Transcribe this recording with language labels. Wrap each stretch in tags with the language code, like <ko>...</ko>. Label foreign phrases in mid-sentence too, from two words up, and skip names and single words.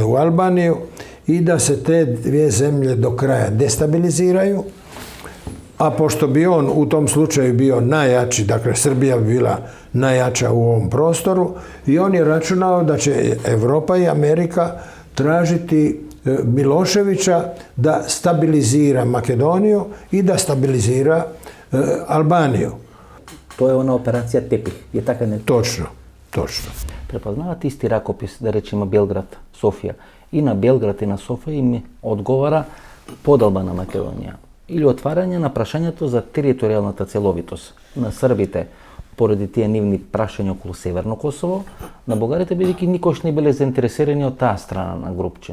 <hr>u Albaniju i da se te dvije zemlje do kraja destabiliziraju, a pošto bi on u tom slučaju bio najjači, dakle Srbija bi bila najjača u ovom prostoru, i on je računao da će Evropa i Amerika tražiti Miloševića da stabilizira Makedoniju i da stabilizira Albaniju.</hr> <mk>Тоа е она операција Тепих, е така не? Точно. Препознават исти ракопис, да речеме Белград, Софија. И на Белград и на Софија им одговара поделба на Македонија или отварање на прашањето за територијалната целовитост на србите поради тие нивни прашања околу Северно Косово, на бугарите бидејќи никош не биле заинтересирани од таа страна на групче.</mk>